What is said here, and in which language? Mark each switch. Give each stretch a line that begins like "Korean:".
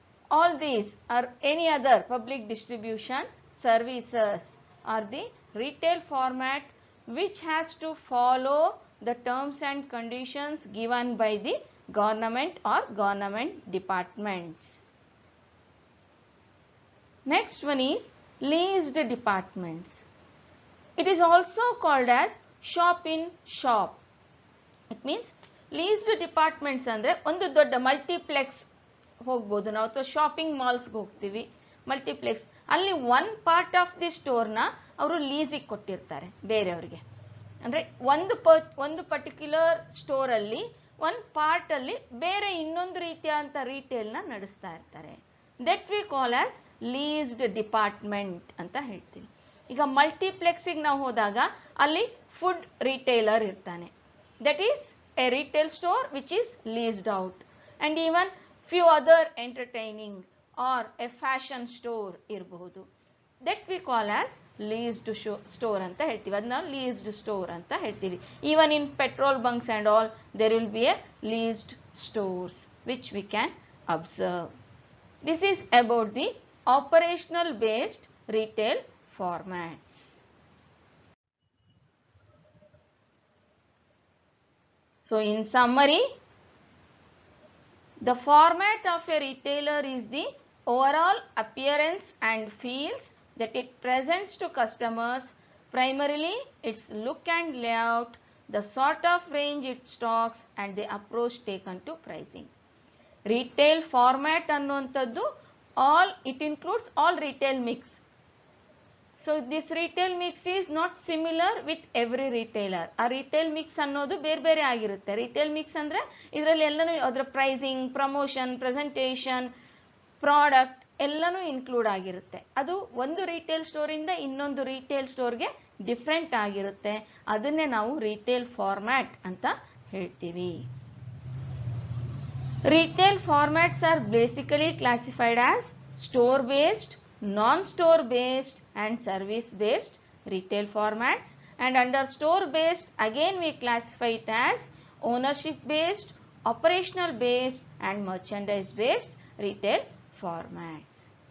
English: All these or any other public distribution services are the retail format which has to follow the terms and conditions given by the government or government departments. Next one is leased departments. It is also called as shop in shop. It means leased departments
Kannada: ಅಂದರೆ ಒಂದು ದೊಡ್ಡ multiplex ಹೋಗ್ಬೋದು ನಾವು, ಅಥವಾ shopping ಮಾಲ್ಸ್ಗೆ ಹೋಗ್ತೀವಿ, multiplex ಅಲ್ಲಿ
English: one part of the ಸ್ಟೋರ್ನ
Kannada: ಅವರು ಲೀಸಿಗೆ ಕೊಟ್ಟಿರ್ತಾರೆ ಬೇರೆಯವ್ರಿಗೆ. ಅಂದರೆ ಒಂದು ಪರ್ಟಿಕ್ಯುಲರ್ ಸ್ಟೋರಲ್ಲಿ ಒಂದು ಪಾರ್ಟಲ್ಲಿ ಬೇರೆ ಇನ್ನೊಂದು ರೀತಿಯಾದಂಥ ರೀಟೇಲ್ನ ನಡೆಸ್ತಾ ಇರ್ತಾರೆ.
English: that we call as leased department
Kannada: ಅಂತ ಹೇಳ್ತೀವಿ. ಈಗ ಮಲ್ಟಿಪ್ಲೆಕ್ಸಿಗೆ ನಾವು ಹೋದಾಗ ಅಲ್ಲಿ ಫುಡ್ ರಿಟೇಲರ್ ಇರ್ತಾನೆ.
English: That is a retail store which is leased out. And even few other entertaining or a fashion store ಇರಬಹುದು. That we call as leased store ಅಂತ ಹೇಳ್ತೀವಿ.
Kannada: ಅದನ್ನ ಲೀಸ್ಡ್ ಸ್ಟೋರ್ ಅಂತ ಹೇಳ್ತೀವಿ.
English: Even in petrol bunks and all there will be a leased stores which we can observe. This is about the operational based retail formats. So in summary, the format of a retailer is the overall appearance and feels that it presents to customers, primarily its look and layout, the sort of range it stocks and the approach taken to pricing. Retail format ಅನ್ನುವಂಥದ್ದು it includes all retail mix. So this retail mix is not similar with every retailer.
Kannada: ಆ retail mix ಅನ್ನೋದು ಬೇರೆ ಬೇರೆ ಆಗಿರುತ್ತೆ. Retail mix ಅಂದರೆ ಇದರಲ್ಲಿ ಎಲ್ಲನೂ ಅದರ ಪ್ರೈಸಿಂಗ್, ಪ್ರಮೋಷನ್, ಪ್ರೆಸೆಂಟೇಷನ್, ಪ್ರಾಡಕ್ಟ್ ಎಲ್ಲನೂ ಇನ್ಕ್ಲೂಡ್ ಆಗಿರುತ್ತೆ. ಅದು ಒಂದು ರಿಟೇಲ್ ಸ್ಟೋರಿಂದ ಇನ್ನೊಂದು ರಿಟೇಲ್ ಸ್ಟೋರ್ಗೆ ಡಿಫ್ರೆಂಟ್ ಆಗಿರುತ್ತೆ. ಅದನ್ನೇ ನಾವು ರಿಟೇಲ್ ಫಾರ್ಮ್ಯಾಟ್ ಅಂತ ಹೇಳ್ತೀವಿ.
English: Retail formats are basically classified as store-based, non-store-based and service-based retail formats. And under store-based, again we classify it as ownership-based, operational-based and merchandise-based retail formats.